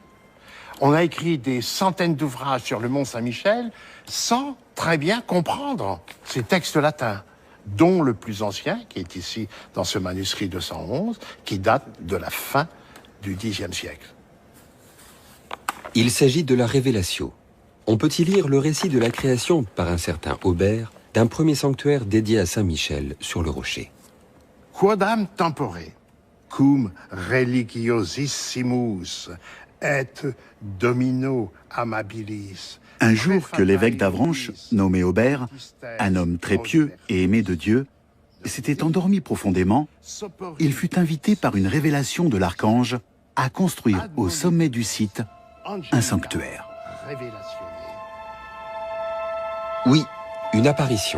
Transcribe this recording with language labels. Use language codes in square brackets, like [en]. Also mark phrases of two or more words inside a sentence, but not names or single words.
[fr] On a écrit des centaines d'ouvrages sur le Mont Saint-Michel sans très bien comprendre ces textes latins, dont le plus ancien, qui est ici dans ce manuscrit 211, qui date de la fin du Xe siècle. Il s'agit de la Révélatio. On peut y lire le récit de la création par un certain Aubert d'un premier sanctuaire dédié à Saint-Michel sur le rocher. [la] Quodam tempore, cum religiosissimus et domino amabilis. [fr] Un jour que l'évêque d'Avranches, nommé Aubert, un homme très pieux et aimé de Dieu, s'était endormi profondément, il fut invité par une révélation de l'archange à construire au sommet du site un sanctuaire. Oui, une apparition.